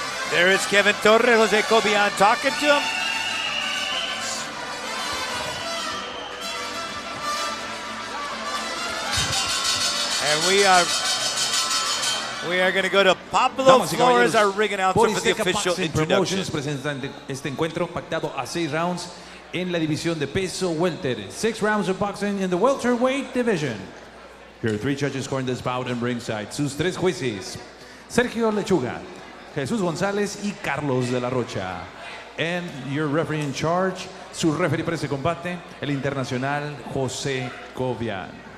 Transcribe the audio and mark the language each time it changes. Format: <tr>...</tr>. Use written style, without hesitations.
<en>There is Kevin Torres, Jose Cobian talking to him. And we are going to go to Pablo Flores, our ring announcer, for the official introduction.</en> <es>Presentan este encuentro pactado a 6 rounds en la división de peso welter.</es> <en>6 rounds of boxing in the welterweight division. Here are 3 judges scoring this bout in ringside.</en> <es>Sus 3 jueces: Sergio Lechuga, Jesús González y Carlos de la Rocha.</es> <en>And your referee in charge,</en> <es>su referee para ese combate, el internacional José Cobian.</es>